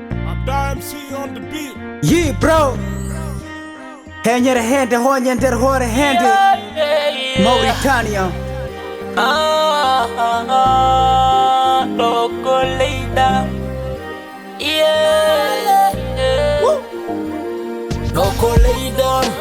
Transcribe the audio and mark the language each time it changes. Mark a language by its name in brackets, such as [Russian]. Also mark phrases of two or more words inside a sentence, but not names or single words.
[English] Abda M C on the beat. Yee, bro. [Fula] Heñere hende, hoñe nder hoore hende. Mauritania. Ah, ah, ah, ɗo ko leyda. Yeah. Woo. Ɗo ko leyda.